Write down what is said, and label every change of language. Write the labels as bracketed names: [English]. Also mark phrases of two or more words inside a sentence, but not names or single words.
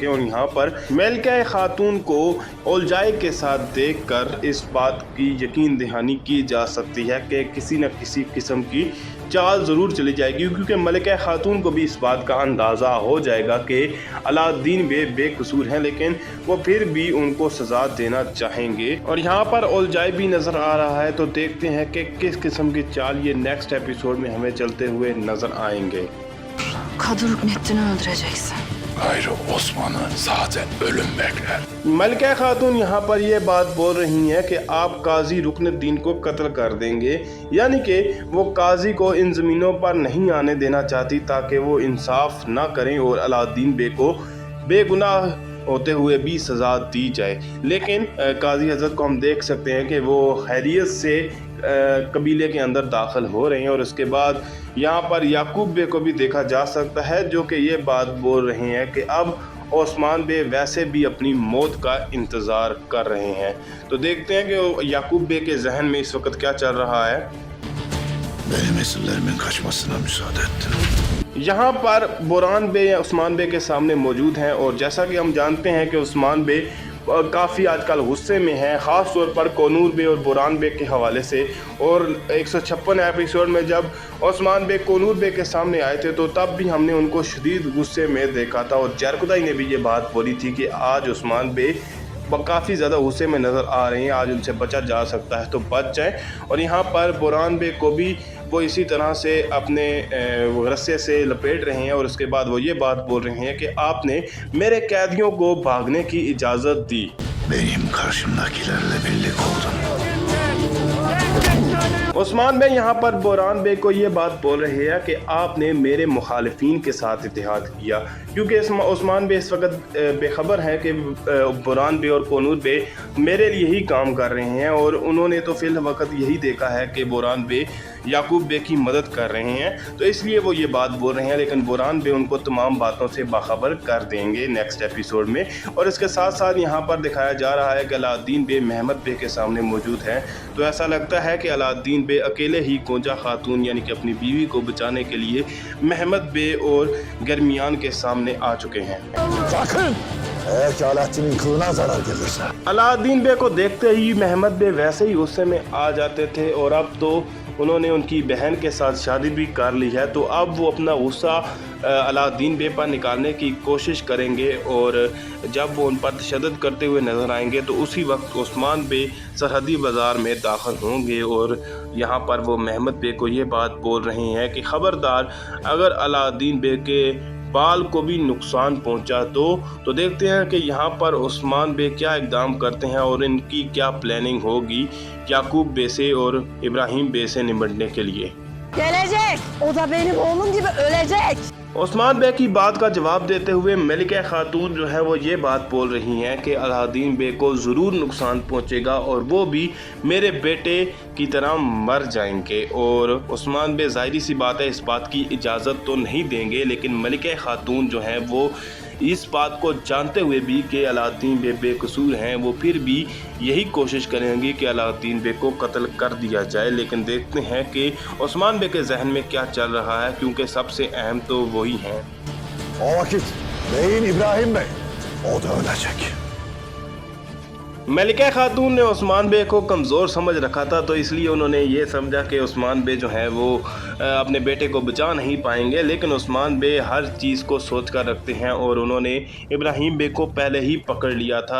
[Urdu] اور یہاں پر ملکہ خاتون کو الجھائی کے ساتھ دیکھ کر اس بات کی یقین دہانی کی جا سکتی ہے کہ کسی نہ کسی قسم کی چال ضرور چلی جائے گی، کیونکہ ملکہ خاتون کو بھی اس بات کا اندازہ ہو جائے گا کہ علاؤالدین بے بے قصور ہیں، لیکن وہ پھر بھی ان کو سزا دینا چاہیں گے. اور یہاں پر الجھائی بھی نظر آ رہا ہے، تو دیکھتے ہیں کہ کس قسم کی چال یہ [English] next episode [Urdu] میں ہمیں چلتے ہوئے نظر آئیں گے. [Turkish] Gayrı Osman'ı zaten ölüm bekler. [Urdu] ملکہ خاتون یہاں پر یہ بات بول رہی ہیں کہ آپ قاضی رکن الدین کو قتل کر دیں گے، یعنی کہ وہ قاضی کو ان زمینوں پر نہیں آنے دینا چاہتی تاکہ وہ انصاف نہ کریں اور علاؤالدین بے کو بے گناہ ہوتے ہوئے بھی سزا دی جائے. لیکن قاضی حضرت کو ہم دیکھ سکتے ہیں کہ وہ خیریت سے قبیلے کے اندر داخل ہو رہے ہیں. اور اس کے بعد یہاں پر یعقوب بے کو بھی دیکھا جا سکتا ہے جو کہ یہ بات بول رہے ہیں کہ اب عثمان بے ویسے بھی اپنی موت کا انتظار کر رہے ہیں. تو دیکھتے ہیں کہ یعقوب بے کے ذہن میں اس وقت کیا چل رہا ہے. [Turkish] Benim esirlerimin kaçmasına müsaade ettin. [Urdu] یہاں پر برہان بے یا عثمان بے کے سامنے موجود ہیں اور جیسا کہ ہم جانتے ہیں کہ عثمان بے کافی آج کل غصے میں ہیں، خاص طور پر کونور بے اور برہان بے کے حوالے سے. اور 156 ایپیسوڈ میں جب عثمان بے کونور بے کے سامنے آئے تھے تو تب بھی ہم نے ان کو شدید غصے میں دیکھا تھا اور جرکودائی نے بھی یہ بات بولی تھی کہ آج عثمان بے کافی زیادہ غصے میں نظر آ رہے ہیں، آج ان سے بچا جا سکتا ہے تو بچ جائیں. اور یہاں پر برہان بے کو بھی وہ اسی طرح سے اپنے رسے سے لپیٹ رہے ہیں اور اس کے بعد وہ یہ بات بول رہے ہیں کہ آپ نے میرے قیدیوں کو بھاگنے کی اجازت دی. [Turkish] Benim karşımdakilerle birlik oldum. [Urdu] عثمان بے یہاں پر برہان بے کو یہ بات بول رہے ہیں کہ آپ نے میرے مخالفین کے ساتھ اتحاد کیا، کیونکہ عثمان بے اس وقت بے خبر ہیں کہ برہان بے اور کونور بے میرے لیے ہی کام کر رہے ہیں اور انہوں نے تو فی الوقت یہی دیکھا ہے کہ برہان بے یعقوب بے کی مدد کر رہے ہیں، تو اس لیے وہ یہ بات بول رہے ہیں. لیکن برہان بے ان کو تمام باتوں سے باخبر کر دیں گے [English] next episode [Urdu] میں. اور اس کے ساتھ ساتھ یہاں پر دکھایا جا رہا ہے کہ علاؤالدین بے محمد بے کے سامنے موجود ہیں. تو ایسا لگتا ہے کہ علاؤالدین بے اکیلے ہی کونجا خاتون یعنی کہ اپنی بیوی کو بچانے کے لیے محمد بے اور گرمیان کے سامنے آ چکے ہیں. [Turkish] Sakın! Eğer ki Alaaddin'in kılına zarar gelirse. [Urdu] علاؤالدین بے کو دیکھتے ہی محمد بے ویسے ہی غصے میں آ جاتے تھے اور اب تو انہوں نے ان کی بہن کے ساتھ شادی بھی کر لی ہے, تو اب وہ اپنا غصہ علاؤالدین بے پر نکالنے کی کوشش کریں گے اور جب وہ ان پر تشدد کرتے ہوئے نظر آئیں گے تو اسی وقت عثمان بے سرحدی بازار میں داخل ہوں گے اور یہاں پر وہ محمد بے کو یہ بات بول رہے ہیں کہ خبردار اگر علاؤالدین بے کے بال کو بھی نقصان پہنچا تو دیکھتے ہیں کہ یہاں پر عثمان بے کیا اقدام کرتے ہیں اور ان کی کیا پلاننگ ہوگی یعقوب بے سے اور ابراہیم بے سے نمٹنے کے لیے. [Turkish] Gelecek. O da benim oğlum gibi ölecek. [Urdu] عثمان بے کی بات کا جواب دیتے ہوئے ملکہ خاتون جو ہے وہ یہ بات بول رہی ہیں کہ علاؤالدین بے کو ضرور نقصان پہنچے گا اور وہ بھی میرے بیٹے کی طرح مر جائیں گے. اور عثمان بے ظاہری سی بات ہے اس بات کی اجازت تو نہیں دیں گے، لیکن ملکہ خاتون جو ہیں وہ اس بات کو جانتے ہوئے بھی کہ علاؤالدین بے بے قصور ہیں وہ پھر بھی یہی کوشش کریں گی کہ علاؤالدین بے کو قتل کر دیا جائے. لیکن دیکھتے ہیں کہ عثمان بے کے ذہن میں کیا چل رہا ہے، کیونکہ سب سے اہم تو وہی ہیں. [Turkish] O vakit beyin İbrahim Bey. O da ölecek. [Urdu] ملکہ خاتون نے عثمان بے کو کمزور سمجھ رکھا تھا، تو اس لیے انہوں نے یہ سمجھا کہ عثمان بے جو ہے وہ اپنے بیٹے کو بچا نہیں پائیں گے. لیکن عثمان بے ہر چیز کو سوچ کر رکھتے ہیں اور انہوں نے ابراہیم بے کو پہلے ہی پکڑ لیا تھا.